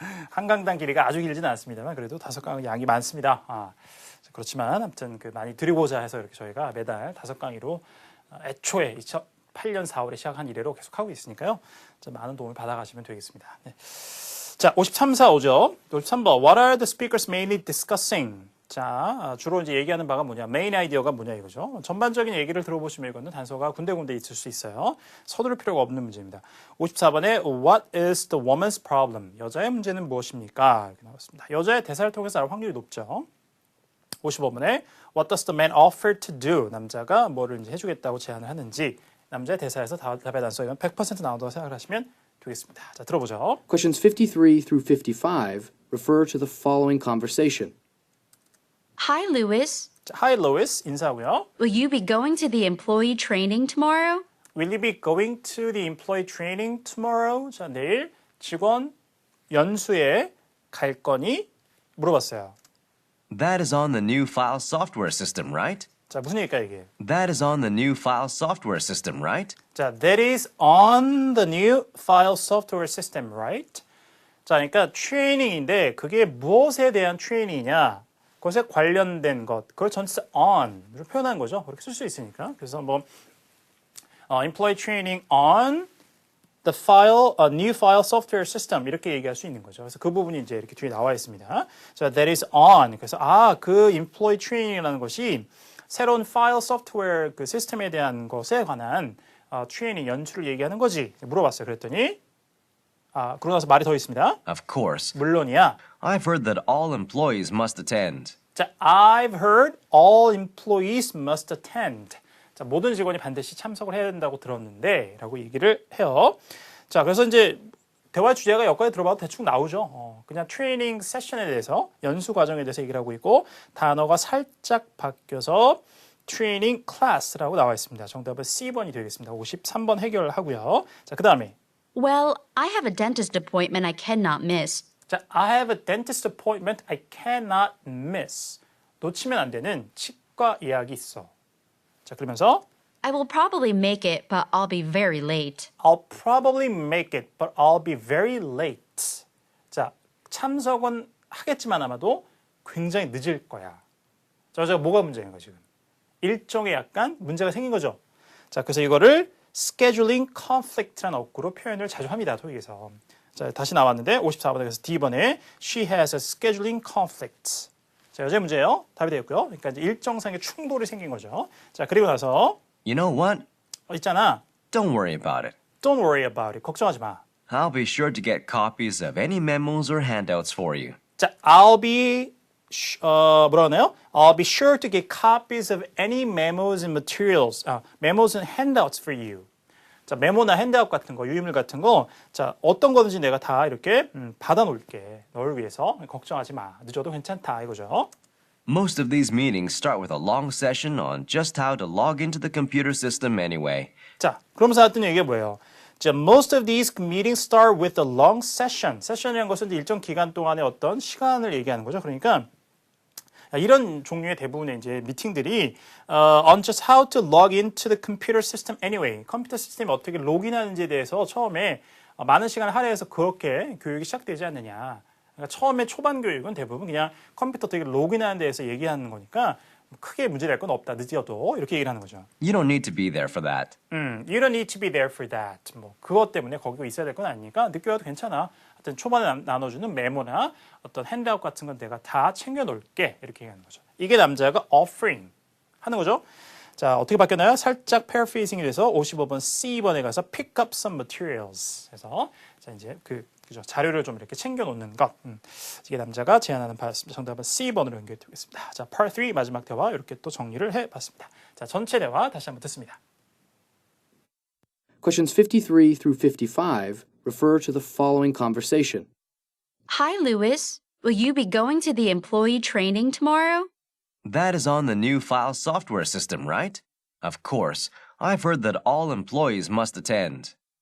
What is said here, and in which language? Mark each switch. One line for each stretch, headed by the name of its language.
Korean: 한 강당 길이가 아주 길지는 않습니다만 그래도 다섯 강은 양이 많습니다. 그렇지만 아무튼 많이 드리고자 해서 이렇게 저희가 매달 다섯 강의로 애초에 2008년 4월에 시작한 이래로 계속 하고 있으니까요. 좀 많은 도움을 받아가시면 되겠습니다. 네. 자, 53, 4, 5죠. 53번.
English: What are the speakers mainly discussing?
Korean: 자, 주로 이제 얘기하는 바가 뭐냐, 메인 아이디어가 뭐냐 이거죠. 전반적인 얘기를 들어보시면 이거는 단서가 군데군데 있을 수 있어요. 서두를 필요가 없는 문제입니다.
English: 54번에 What is the woman's problem?
Korean: 여자의 문제는 무엇입니까? 이렇게 나왔습니다. 여자의 대사를 통해서 알 확률이 높죠.
English: 55번에 What does the man offer to do?
Korean: 남자가 뭐를 이제 해주겠다고 제안을 하는지 남자의 대사에서 답의 단서 이건 100% 나온다고 생각을 하시면 되겠습니다. 자, 들어보죠.
English: Questions 53 through 55 refer to the following conversation. Hi, Louis.
Korean: 자,
English: Hi, Lois.
Korean: 인사하고요.
English: Will you be going to the employee training tomorrow? Will you be going to the employee training tomorrow?
Korean: 자, 내일 직원 연수에 갈 거니? 물어봤어요.
English: That is on the new file software system, right?
Korean: 자, 무슨 얘기일까 이게?
English: That is on the new file software system, right? 자, that is on the new file software system, right?
Korean: 자, 그러니까 트레이닝인데 그게 무엇에 대한 트레이닝이냐? 그것에 관련된 것, 그걸 전체 on으로 표현한 거죠. 그렇게 쓸 수 있으니까. 그래서 뭐
English: employee training on the file, new file software system
Korean: 이렇게 얘기할 수 있는 거죠. 그래서 그 부분이 이제 이렇게 뒤에 나와 있습니다.
English: 자, that is on.
Korean: 그래서 그 employee training이라는 것이 새로운 파일 소프트웨어 그 시스템에 대한 것에 관한 트레이닝 연수를 얘기하는 거지. 물어봤어요. 그랬더니 그러고 나서 말이 더 있습니다.
English: Of course.
Korean: 물론이야.
English: I've heard that all employees must attend. 자, I've heard all employees must attend.
Korean: 자, 모든 직원이 반드시 참석을 해야 된다고 들었는데 라고 얘기를 해요. 자, 그래서 이제 대화 주제가 여기까지 들어봐도 대충 나오죠. 그냥 트레이닝 세션에 대해서 연수 과정에 대해서 얘기를 하고 있고 단어가 살짝 바뀌어서 트레이닝 클래스라고 나와 있습니다. 정답은 C번이 되겠습니다. 53번 해결하고요. 자, 그 다음에
English: Well, I have a dentist appointment I cannot miss. 자, I have a dentist appointment I cannot miss.
Korean: 놓치면 안 되는 치과 예약이 있어. 자, 그러면서
English: I will probably make it, but I'll be very late. I'll probably make it, but I'll be very late.
Korean: 자, 참석은 하겠지만 아마도 굉장히 늦을 거야. 자, 뭐가 문제인 거야, 지금? 일종의 약간 문제가 생긴 거죠. 자, 그래서 이거를 scheduling conflict라는 어구로 표현을 자주 합니다, 토익에서. 자, 다시 나왔는데 54번에 그래서 D번에
English: she has a scheduling conflict.
Korean: 자, 여자의 문제예요. 답이 되었고요. 그러니까 이제 일정상의 충돌이 생긴 거죠. 자, 그리고 나서
English: You know what?
Korean: 있잖아.
English: Don't worry about it. Don't worry about it.
Korean: 걱정하지 마.
English: I'll be sure to get copies of any memos or handouts for you.
Korean: 자,
English: I'll be
Korean: 뭐라 하나요?
English: I'll be sure to get copies of any memos and materials. memos and handouts for you.
Korean: 자, 메모나 핸드아웃 같은 거, 유인물 같은 거, 자, 어떤 거든지 내가 다 이렇게 받아 놓을게. 너를 위해서 걱정하지 마. 늦어도 괜찮다 이거죠.
English: Most of these meetings start with a long session on just how to log into the computer system anyway.
Korean: 자, 그러면서 하던 얘기가 뭐예요?
English: 자, most of these meetings start with a long session.
Korean: 세션이라는 것은 이제 일정 기간 동안의 어떤 시간을 얘기하는 거죠. 그러니까 이런 종류의 대부분의 이제 미팅들이
English: on just how to log into the computer system anyway.
Korean: 컴퓨터 시스템에 어떻게 로그인하는지에 대해서 처음에 많은 시간을 할애해서 그렇게 교육이 시작되지 않느냐. 그러니까 처음에 초반 교육은 대부분 그냥 컴퓨터 어떻게 로그인하는 데에서 얘기하는 거니까 크게 문제될 건 없다. 늦어도 이렇게 얘기를 하는 거죠.
English: You don't need to be there for that. You don't need to be there for that.
Korean: 뭐 그것 때문에 거기 있어야 될 건 아니니까 늦게 와도 괜찮아. 하여튼 초반에 나눠주는 메모나 어떤 핸드아웃 같은 건 내가 다 챙겨놓을게. 이렇게 얘기하는 거죠. 이게 남자가 offering 하는 거죠. 자, 어떻게 바뀌었나요? 살짝 paraphrasing이 돼서 55번 C번에 가서 pick up some materials. 그래서 자, 이제 그죠. 자료를 좀 이렇게 챙겨놓는 것. 이게 남자가 제안하는 바였습니다. 정답은 C번으로 연결되겠습니다. 자, Part 3 마지막 대화 이렇게 또 정리를 해봤습니다. 자, 전체 대화 다시 한번 듣습니다.
English: Questions 53 through 55 refer to the following conversation. Hi, Louis. Will you be going to the employee training tomorrow? That is on the new file software system, right? Of course. I've heard that all employees must attend.